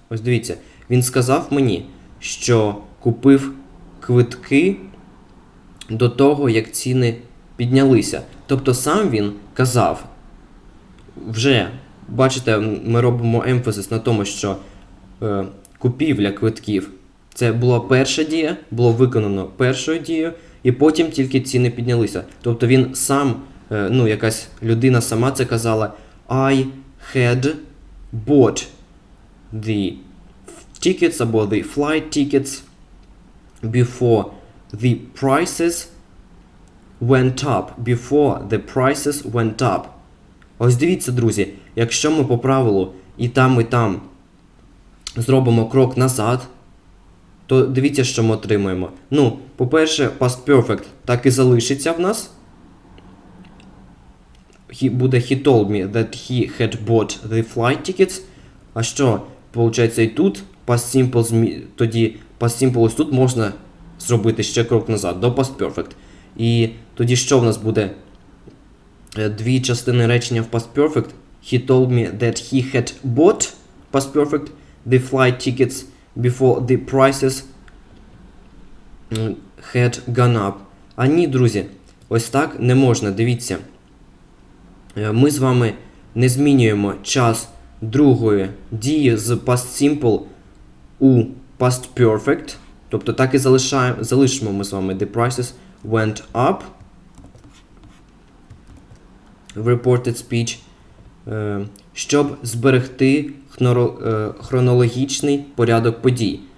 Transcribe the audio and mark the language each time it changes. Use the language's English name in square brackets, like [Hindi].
[Ukrainian] Ось дивіться, він сказав мені, що купив квитки до того, як ціни піднялися. Тобто сам він казав вже бачите, ми робимо емфазис на тому, що купівля квитків – це була перша дія, було виконано першою дією, і потім тільки ціни піднялися. Тобто він сам, якась людина сама це казала, [English] I had bought the tickets або the flight tickets before the prices went up. Before the prices went up. [Ukrainian] Ось дивіться, друзі, якщо ми по правилу і там зробимо крок назад, то дивіться, що ми отримуємо. По-перше, past perfect так і залишиться в нас. Буде [English] he told me that he had bought the flight tickets. [Ukrainian] А що? Получається, і тут past simple, тоді past simple ось тут можна зробити ще крок назад, до past perfect. І тоді що в нас буде? Дві частини речення в past perfect. [English] He told me that he had bought, past perfect, the flight tickets before the prices had gone up. [Ukrainian] А ні, друзі, ось так не можна, дивіться. Ми з вами не змінюємо час другої дії з past simple у past perfect. Тобто так і залишимо ми з вами [English] the prices went up [Ukrainian] в reported speech, щоб зберегти хронологічний порядок подій.